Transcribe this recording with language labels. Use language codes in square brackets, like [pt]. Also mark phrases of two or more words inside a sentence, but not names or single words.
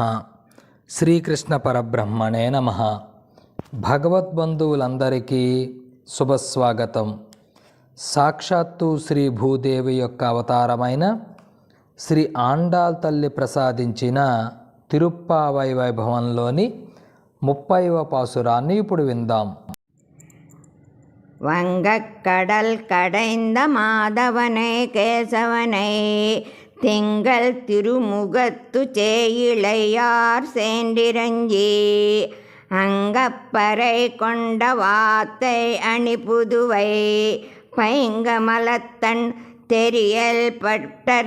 [sa] శ్రీకృష్ణ పరబ్రహ్మణే నమః. [te] భగవద్బంధువులందరికీ శుభస్వాగతం. సాక్షాత్తు శ్రీ భూదేవి యొక్క అవతారమైన శ్రీ ఆండాళ్ తల్లి ప్రసాదించిన తిరుప్పావై వైభవంలోని 30వ పాసురాన్ని ఇప్పుడు విందాం. [ta] வங்கக்கடல் கடைந்த மாதவனை கேசவனை திங்கள் திருமுகத்து சேயிழையார் சேண்டிரஞ்சி அங்கப்பறை கொண்ட வாத்தை அணிபுதுவை பைங்கமலத்தன் தெரியல் பட்டர்